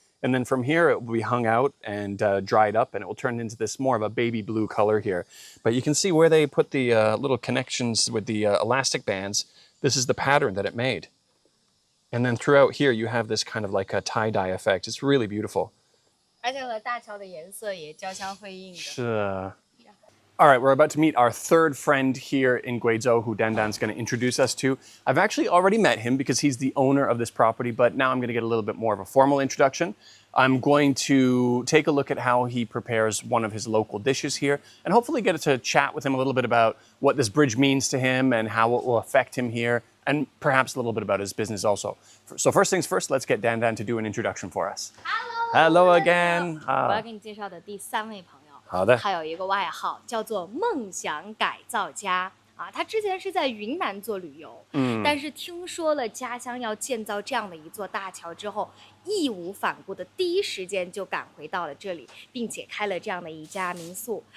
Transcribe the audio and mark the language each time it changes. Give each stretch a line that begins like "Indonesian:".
English: And then from here, it will be hung out and dried up, and it will turn into this more of a baby blue color here. But you can see where they put the little connections with the elastic bands. This is the pattern that it made. And then throughout here, you have this kind of like a tie-dye effect. It's really beautiful.
Chinese: 而且和大桥的颜色也交相辉映的。是。
English: All right, we're about to meet our third friend here in Guizhou, who Dandan's going to introduce us to. I've actually already met him because he's the owner of this property, but now I'm going to get a little bit more of a formal introduction. I'm going to take a look at how he prepares one of his local dishes here, and hopefully get to chat with him a little bit about what this bridge means to him and how it will affect him here, and perhaps a little bit about his business also. So first things first, let's get Dandan to do an introduction for us. Hello again.
Chinese: 我要给你介绍的第3位朋友，好的，他有一个外号叫做梦想改造家啊。他之前是在云南做旅游，但是听说了家乡要建造这样的一座大桥之后，义无反顾的第一时间就赶回到了这里，并且开了这样的一家民宿。